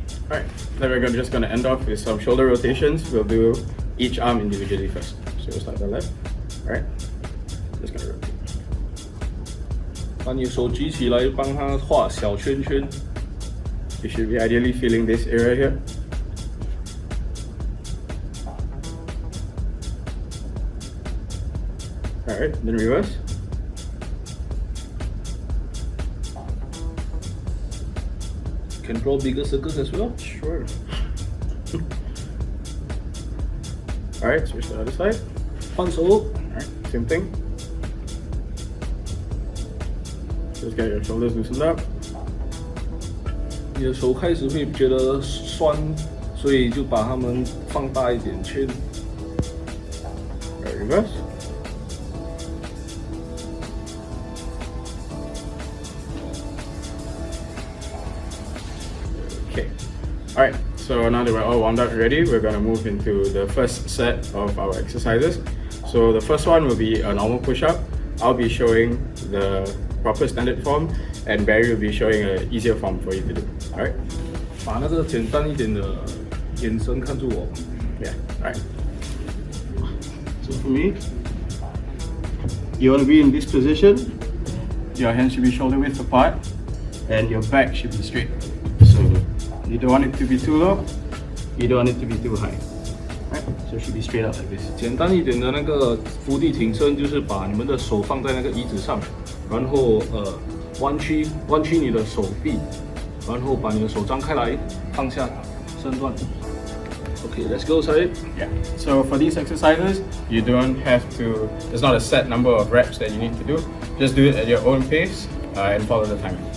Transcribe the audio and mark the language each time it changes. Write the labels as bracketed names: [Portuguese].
[English] Alright, then we're just going to end off with some shoulder rotations. We'll do each arm individually first. So we'll start with the left. Alright, just going to rotate. [Chinese] 把你的手举起来，帮它画小圈圈。 [English] You should be ideally feeling this area here. Alright, then reverse. Can draw bigger circles as well. Sure. Alright, switch to the other side. [Chinese] 换手。 [English] Alright, same thing. Just get your shoulders loosened up. [Chinese] 你的手开始会觉得酸，所以就把它们放大一点圈。 [English] Alright, reverse. Okay. Alright, so now that we're all warmed up and ready, we're going to move into the first set of our exercises. So the first one will be a normal push-up. I'll be showing the proper standard form and Barry will be showing an easier form for you to do. Alright? [Chinese] 把那个简单一点的眼神看住我。 [English] Yeah, alright. So for me, you want to be in this position. Your hands should be shoulder width apart and your back should be straight. So you don't want it to be too low, you don't want it to be too high. Right? So it should be straight out like this. [Chinese] 简单一点的那个伏地挺身，就是把你们的手放在那个椅子上，然后弯曲你的手臂，然后把你的手张开来，放下身段。 [English] Okay, let's go, Syed. Yeah. So for these exercises, you don't have to, there's not a set number of reps that you need to do. Just do it at your own pace and follow the timing.